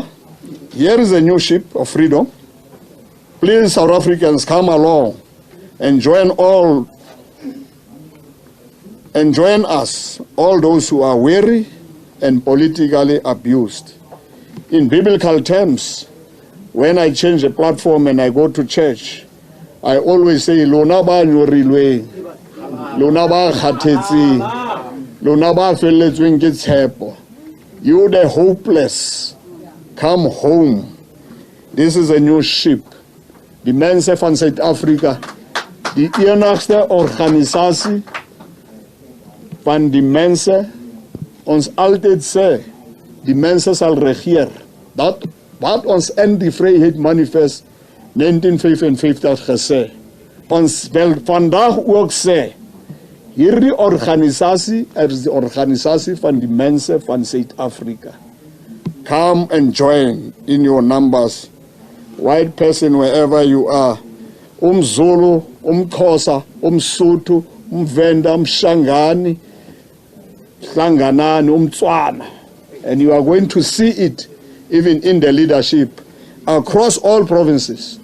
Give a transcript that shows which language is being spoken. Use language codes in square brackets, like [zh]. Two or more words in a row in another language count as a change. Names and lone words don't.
[en] Here is a new ship of freedom. Please, South Africans, come along and join us, all those who are weary and politically abused. In biblical terms, when I change the platform and I go to church, I always say, [st] Lona ba nyorilwe, Lona ba khathetse, Lona ba felletsweng ke tshepo. [en] You the hopeless, come home. This is a new ship. [af] Die mense van Suid-Afrika, die enigste organisasie van die mense, ons altyd sê, die mense sal regeer. Dat wat ons in die Vryheid Manifest 1955 gesê. Ons wil vandag ook sê, hierdie organisasie is die organisasie van die mense van Suid-Afrika. [en] Come and join in your numbers white person, wherever you are, Zulu, Xhosa, Sotho, Venda, Shangani, Hlanganani, Tswana. And you are going to see it even in the leadership across all provinces.